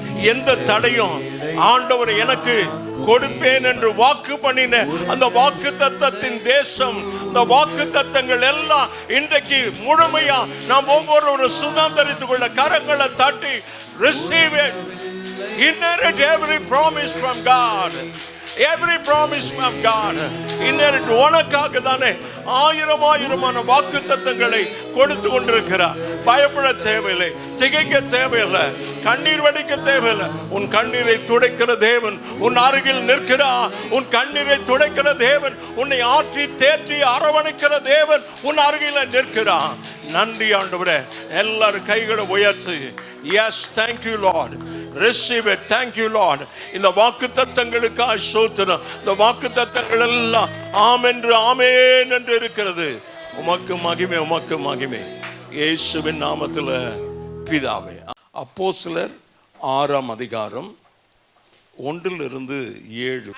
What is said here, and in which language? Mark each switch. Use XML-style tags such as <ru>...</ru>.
<ta>எந்த தடையும் ஆண்டவர் எனக்கு கொடுப்பேன் என்று வாக்கு பண்ணின அந்த வாக்கு தத்தத்தின் தேசம், அந்த வாக்கு தத்தங்கள் எல்லாம் இன்றைக்கு முழுமையா நாம் ஒவ்வொருவரும் சுதந்திரித்துக் கொள்ள கரங்களை தட்டி</ta> <en>receive it. Inherit every promise from God. Every promise from God. Inherit.</en> <ta>உனக்காக தானே ஆயிரமான வாக்கு தத்தங்களை கொடுத்து கொண்டிருக்கிறார். பயப்பட தேவையில்லை, திகைக்க தேவையில்லை, கண்ணீர் வடிக்க தேவையில்லை. உன் கண்ணீரை துடைக்கிற தேவன் உன் அருகில் நிற்கிறார். உன் கண்ணீரை துடைக்கிற தேவன், உன்னை ஆற்றி தேற்றி அரவணைக்கிற தேவன் உன் அருகில் நிற்கிறார். நன்றி ஆண்டவரே. எல்லாரும் கைகளை உயர்த்தி</ta> <en>yes, thank you Lord. Receive it. Thank you Lord.</en> <ta>இந்த வாக்குத்தத்தங்களுக்காக ஸ்தோத்திரம். இந்த வாக்குத்தத்தங்கள் எல்லாம் ஆமென் என்று இருக்கிறது. உமக்கு மகிமை, உமக்கு மகிமை. இயேசுவின் நாமத்தில் பிதாவே. அப்போஸ்தலர் 6ஆம் அதிகாரம் 1-7.</ta>